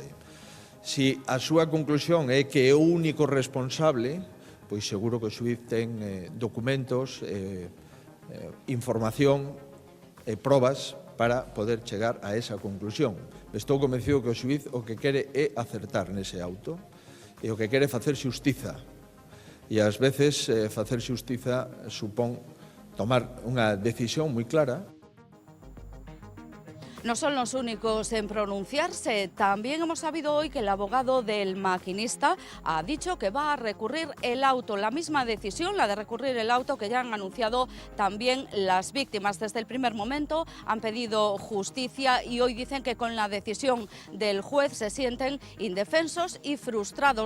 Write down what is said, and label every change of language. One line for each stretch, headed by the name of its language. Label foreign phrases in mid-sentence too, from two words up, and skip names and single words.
Galician: Se a súa conclusión é que é o único responsable, pois seguro que o xuíz ten documentos, información e probas para poder chegar a esa conclusión. Estou convencido que o xuíz o que quere é acertar nese auto e o que quere é facer xustiza. E ás veces facer xustiza supón tomar unha decisión moi clara.
Spanish: No son los únicos en pronunciarse. También hemos sabido hoy que el abogado del maquinista ha dicho que va a recurrir el auto. La misma decisión, la de recurrir el auto, que ya han anunciado también las víctimas. Desde el primer momento han pedido justicia y hoy dicen que con la decisión del juez se sienten indefensos y frustrados.